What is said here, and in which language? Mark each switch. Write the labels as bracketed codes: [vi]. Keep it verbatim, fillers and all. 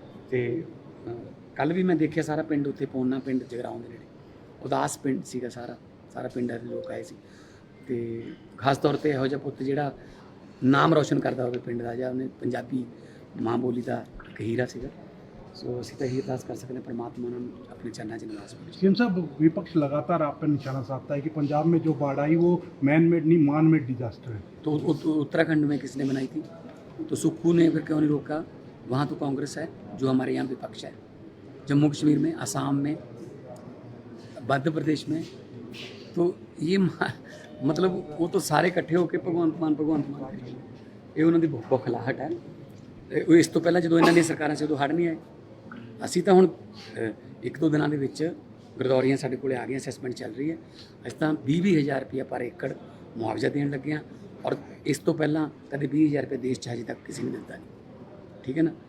[pa] ਤੇ ਕੱਲ ਵੀ ਮੈਂ ਦੇਖਿਆ ਸਾਰਾ ਪਿੰਡ ਉੱਥੇ, ਪੌਨਾ ਪਿੰਡ ਜਗਰਾਉਂ ਦੇ ਨੇੜੇ ਉਦਾਸ ਪਿੰਡ ਸੀਗਾ, ਸਾਰਾ ਸਾਰਾ ਪਿੰਡ ਦੇ ਲੋਕ ਆਏ ਸੀ। ਤੇ ਖਾਸ ਤੌਰ ਤੇ ਇਹੋ ਜਿਹਾ ਪੁੱਤ ਜਿਹੜਾ ਨਾਮ ਰੌਸ਼ਨ ਕਰਦਾ ਹੋਵੇ ਪਿੰਡ ਦਾ, ਜਾਂ ਉਹਨੇ ਪੰਜਾਬੀ ਮਾਂ ਬੋਲੀ ਦਾ ਇੱਕ ਹੀਰਾ ਸੀਗਾ। ਸੋ ਅਸੀਂ ਤਾਂ ਇਹੀ ਅਰਦਾਸ ਕਰ ਸਕਦੇ ਹਾਂ ਪ੍ਰਮਾਤਮਾ ਉਹਨਾਂ ਨੂੰ ਆਪਣੇ ਚਰਨਾਂ 'ਚ ਨਿਵਾਸ ਬਖਸ਼ੇ। [hi] सीएम साहब, विपक्ष लगातार आप पर निशाना साधता है कि पंजाब में जो बाढ़ आई वो मैन मेड नहीं मान मेड डिजास्टर है। तो उ- उ- उत्तराखंड में किसने बनाई थी? तो सुक्खू ने फिर क्यों नहीं रोका? वहाँ तो कांग्रेस है जो हमारे यहाँ विपक्ष है। जम्मू कश्मीर में, असम में, मध्य प्रदेश में तो ये मा- मतलब वो तो सारे इकट्ठे होके भगवंत मान भगवंत मान करी जाने। [pa] ਇਹ ਉਹਨਾਂ ਦੀ ਬੁ- ਬੁਖਲਾਹਟ ਹੈ। ਇਹ- ਉਹ ਇਸ ਤੋਂ ਪਹਿਲਾਂ ਜਦੋਂ ਇਹਨਾਂ ਦੀਆਂ ਸਰਕਾਰਾਂ ਸੀ ਉਦੋਂ ਹੜ੍ਹ ਨਹੀਂ ਆਏ। ਅਸੀਂ ਤਾਂ ਹੁਣ ਅ, ਇੱਕ ਦੋ ਦਿਨਾਂ ਦੇ ਵਿੱਚ ਗਰਦੌਰੀਆਂ ਸਾਡੇ ਕੋਲੇ ਆ ਗਈਆਂ, ਅਸੈਸਮੈਂਟ ਚੱਲ ਰਹੀ ਹੈ। ਅਸੀਂ ਤਾਂ ਵੀਹ ਹਜ਼ਾਰ ਰੁਪਇਆ ਪਰ ਏਕੜ ਮੁਆਵਜ਼ਾ ਦੇਣ ਲੱਗੇ ਹਾਂ, ਔਰ ਇਸ ਤੋਂ ਪਹਿਲਾਂ ਕਦੇ ਵੀਹ ਹਜ਼ਾਰ ਰੁਪਏ ਦੇਸ਼ 'ਚ ਹਜੇ ਤੱਕ ਕਿਸੇ ਨੇ ਦਿੱਤਾ ਨਹੀਂ, ਠੀਕ ਹੈ ਨਾ।